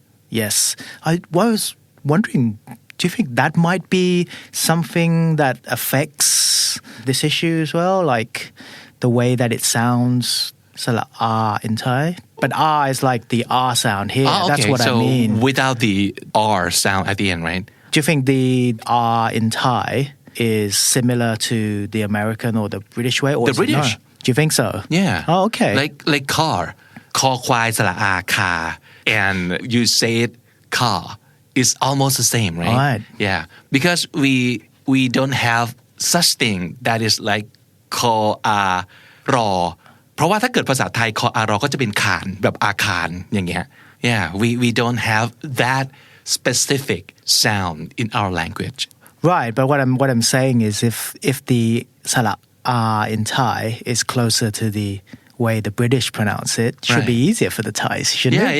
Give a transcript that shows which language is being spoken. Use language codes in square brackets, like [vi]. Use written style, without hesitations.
[en] Yes, I was wondering. Do you think that might be something that affects this issue as well, like the way that it sounds, sala R in Thai? But R is like the R sound here. Okay. That's what so I mean. without the R sound at the end, right? Do you think the R in Thai is similar to the American or the British way? Or The British. No? Do you think so? Yeah. Oh, okay. Like car. [th] คอควายสระอา car. [en] And you say it car. It's almost the same, right? Right. Yeah. [th] Because we don't have such thing that is like คออารอเพราะว่าถ้าเกิดภาษาไทยคออารอก็จะเป็นคานแบบอาคารอย่างเงี้ย Yeah. [en] We don't have that specific sound in our language. Right, but what I'm saying is if the sala R in Thai is closer to the way the British pronounce it, it should be easier for the Thais, shouldn't it?